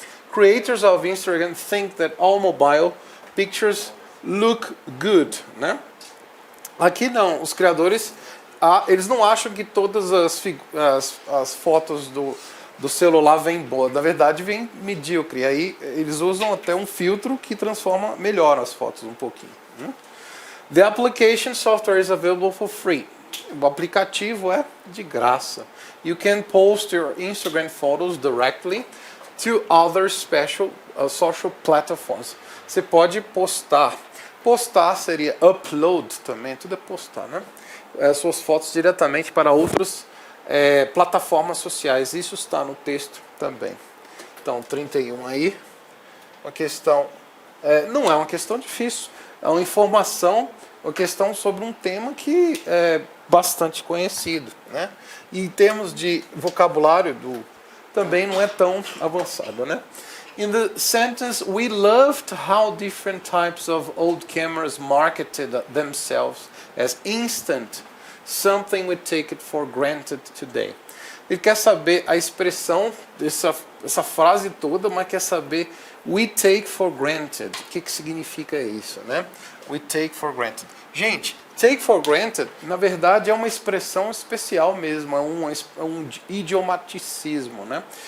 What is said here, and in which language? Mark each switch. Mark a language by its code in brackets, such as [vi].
[en] Creators of Instagram think that all mobile pictures look good, né? [pt] Aqui não, os criadores, eles não acham que todas as fotos do celular vêm boas. Na verdade, vem medíocre. Aí eles usam até um filtro que transforma melhor as fotos um pouquinho. Né? [en] The application software is available for free. [pt] O aplicativo é de graça. [en] You can post your Instagram photos directly to other special social platforms. [pt] Você pode postar. Postar seria upload também, tudo é postar, né? Suas fotos diretamente para outras plataformas sociais. Isso está no texto também. Então, 31 aí. Uma questão, não é uma questão difícil. É uma informação, uma questão sobre um tema que é bastante conhecido, né? E em termos de vocabulário também não é tão avançado, né? [en] In the sentence, we loved how different types of old cameras marketed themselves as instant, something we take it for granted today. [pt] Ele quer saber a expressão dessa frase toda, mas quer saber [en] we take for granted. [pt] O que significa isso, né? [en] We take for granted. [pt] Gente, [en] take for granted, [pt] na verdade, é uma expressão especial mesmo, é um idiomaticismo, né?